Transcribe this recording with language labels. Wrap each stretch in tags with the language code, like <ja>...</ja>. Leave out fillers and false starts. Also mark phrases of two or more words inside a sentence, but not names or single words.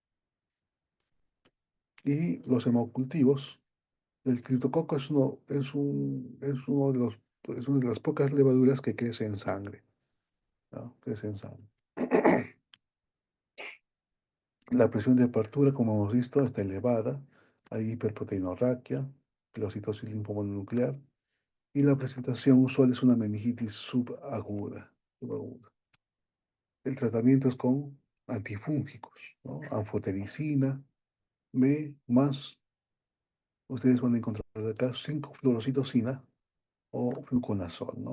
<es>Y los hemocultivos, el criptococo es una de las pocas levaduras que crece en sangre, ¿no? Crece en sangre. La presión de apertura, como hemos visto, está elevada. Hay hiperproteinorraquia, pilocitosis linfomononuclear. Y la presentación usual es una meningitis subaguda. El tratamiento es con antifúngicos, ¿no? Anfotericina, B, más, ustedes van a encontrar acá 5-fluorocitocina o fluconazol, ¿no?</es>